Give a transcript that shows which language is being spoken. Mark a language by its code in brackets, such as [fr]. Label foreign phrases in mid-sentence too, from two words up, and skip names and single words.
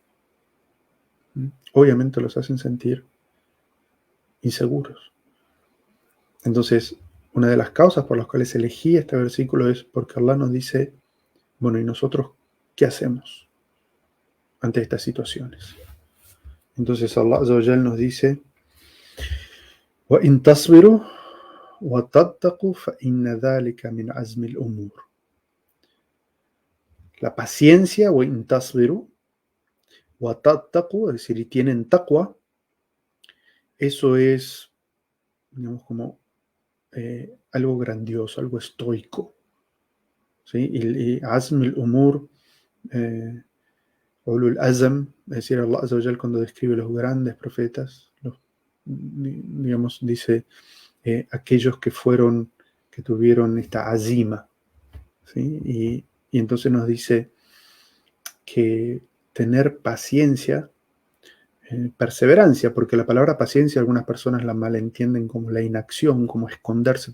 [es] Obviamente los hacen sentir inseguros. Entonces, una de las causas por las cuales elegí este versículo es porque Allah nos dice, bueno, ¿y nosotros qué hacemos ante estas situaciones? Entonces [ar] الله عز وجل [es] nos dice, [ar] وَإِن تَصْبِرُوا وَتَتَّقُوا فَإِنَّ ذَلِكَ مِنْ عَزْمِ الْأُمُورِ. [es] La paciencia, [ar] وَإِن تَصْبِرُوا وَتَتَّقُوا, [es] es decir, y tienen taqwa, eso es, digamos, como algo grandioso, algo estoico. ¿Sí? Y [ar] عزم الأمور، أولو العزم, [es] es decir, [ar] الله عز وجل [es] cuando describe los grandes profetas, digamos, dice aquellos que tuvieron esta azima, ¿sí? Y entonces nos dice que tener paciencia, perseverancia, porque la palabra paciencia algunas personas la malentienden como la inacción, como esconderse.